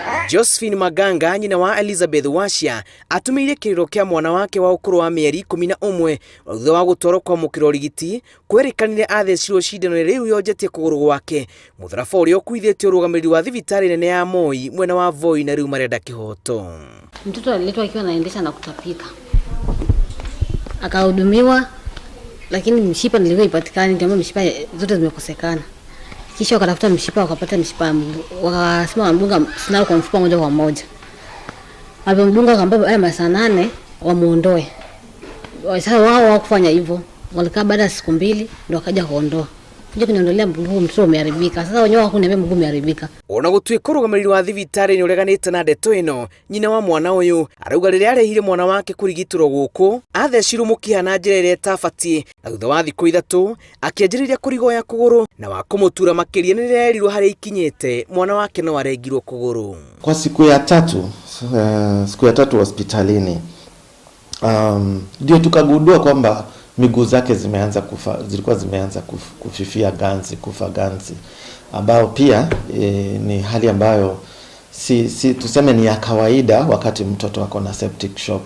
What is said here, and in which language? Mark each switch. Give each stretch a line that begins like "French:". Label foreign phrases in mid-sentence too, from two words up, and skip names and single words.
Kikuyu: Josephine Maganga nyina wa Elizabeth Washia atumĩire kĩrĩro kĩa mwana wake wa ũkũrũ wa mĩeri 11 thutha wa gũtwarwo kwa mũkĩrorigiti kwĩrĩkanire athecirwo cindano rĩu yonjetie kũgũrũ gwake. Mũtharaba ũrĩa ũkuithĩtio ũrũgamĩrĩri wa thibitarĩ nene ya Moi mwena wa Voi na rĩu marenda kĩhoto.
Swahili: Mtoto aliletwa akiwa anaendesha na kutapika, akahudumiwa, lakini mshipa nilivyoipatikana ndio mshipa zote zimekosekana. Kisha wakatafuta mshipa, wakapata mshipa, wakasema wamdunga sindano kwa mfupa moja kwa moja. Walipomdunga akamwambia haya masaa 8 wamuondoe. Sasa wao hawakufanya hivyo. Walikaa baada ya siku 2 ndio wakaja kuondoa. Kuja kuniondolea mguu, mtoto umeharibika. Sasa wenyewe hakuniambia mguu umeharibika.
Kikuyu: Ona gũtuĩka ũrũgamĩrĩri wa thibitarĩ nĩ ũreganĩte na ndeto ĩno, nyina wa mwana ũyũ arauga rĩrĩa arehire mwana wake kũrigitĩrwo gũkũ athecirwo mũkiha na njĩra ĩrĩa ĩtabatiĩ, na thutha wa thikũ 3 akĩanjĩrĩria kũrigoya kũgũrũ na wa kũmũtura makĩria nĩ rĩrĩa erirwo harĩa ikinyĩte mwana wake no arengirwo kũgũrũ.
Swahili: Kwa siku ya 3 hospitalini ndio tukagundua kwamba miguu zake zilikuwa zimeanza kufifia ganzi, kufa ganzi, ambao pia ni hali ambayo si tuseme ni ya kawaida wakati mtoto wako na
English: septic shock.